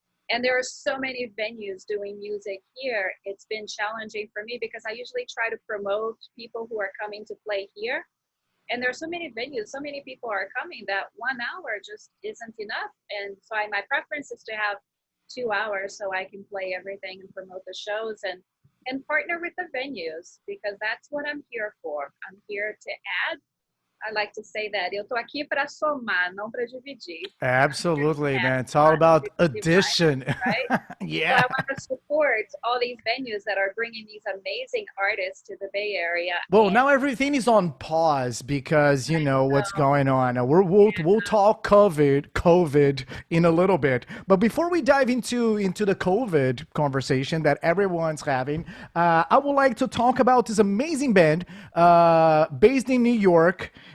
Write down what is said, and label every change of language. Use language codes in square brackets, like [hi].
[en] And there are so many venues doing music here. It's been challenging for me because I usually try to promote people who are coming to play here. And there are so many venues, so many people are coming that 1 hour just isn't enough. And so my preference is to have 2 hours so I can play everything and promote the shows and partner with the venues, because that's what I'm here for. I'm here to add. I like to say that [pt] eu tô aqui para somar, não para dividir. [en] Absolutely, man. It's all about addition. Right? Yeah. So I want to support all these venues that are bringing these amazing artists to the Bay Area. Well, now everything is on pause because you know what's going on. We'll talk COVID in a little bit, but before we dive into the COVID conversation that everyone's having, I would like to talk about this amazing band based in New York.